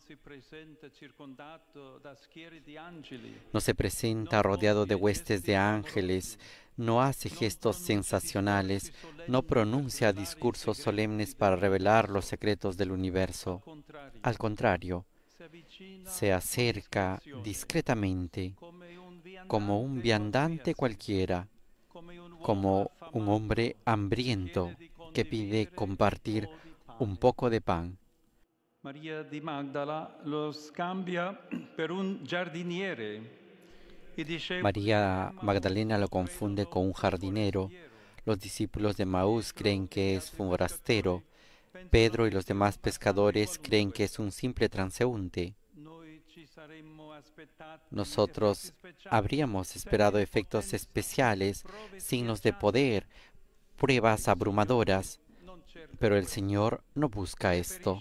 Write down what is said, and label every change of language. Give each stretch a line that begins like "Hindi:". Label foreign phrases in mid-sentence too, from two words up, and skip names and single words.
Spanish: No se presenta rodeado de huestes de ángeles, no hace gestos sensacionales, no pronuncia discursos solemnes para revelar los secretos del universo. Al contrario, se acerca discretamente, como un viandante cualquiera, como un hombre hambriento que pide compartir un poco de pan.
Italian: Maria di Magdala lo scambia per un giardiniere.
Spanish: María Magdalena lo confunde con un jardinero. Los discípulos de Maús creen que es un forastero. Pedro y los demás pescadores creen que es un simple transeúnte. Nosotros habríamos esperado efectos especiales, signos de poder, pruebas abrumadoras, pero el Señor no busca esto.